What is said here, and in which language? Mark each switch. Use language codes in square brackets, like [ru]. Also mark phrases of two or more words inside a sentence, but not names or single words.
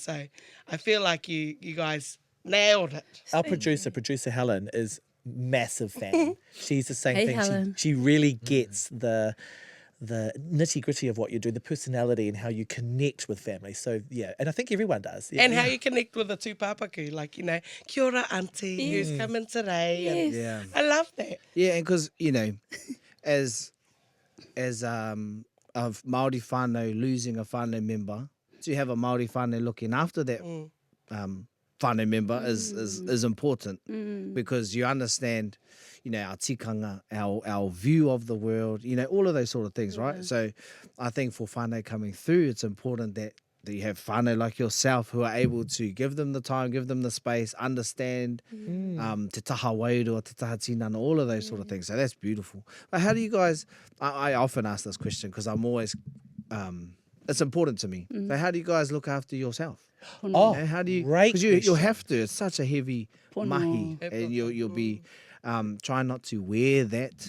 [en] So I feel like you guys nailed it. Our producer Helen, is massive fan. She's the same Hey, thing. Helen. She really gets the nitty gritty of what you do, the personality and how you connect with family. So yeah, and I think everyone does. Yeah. And how you connect with the tūpapaku, like, [mi] kia ora auntie, [en] who's coming today. And Yeah. I love that. Yeah, and because, as of Māori whānau losing a whānau member, to have a Māori whānau looking after that whānau member is important because you understand, our tikanga, our view of the world, all of those sort of things, right? So I think for whānau coming through, it's important that you have whānau like yourself who are able to give them the time, give them the space, understand [mi] te taha wairua, te taha tinana, [en] all of those sort of things. So that's beautiful. But how do you guys, I often ask this question because I'm always, it's important to me. So how do you guys look after yourself? Oh, How do you? great Because you'll question. have to. It's such a heavy mahi, and you'll be trying not to wear that.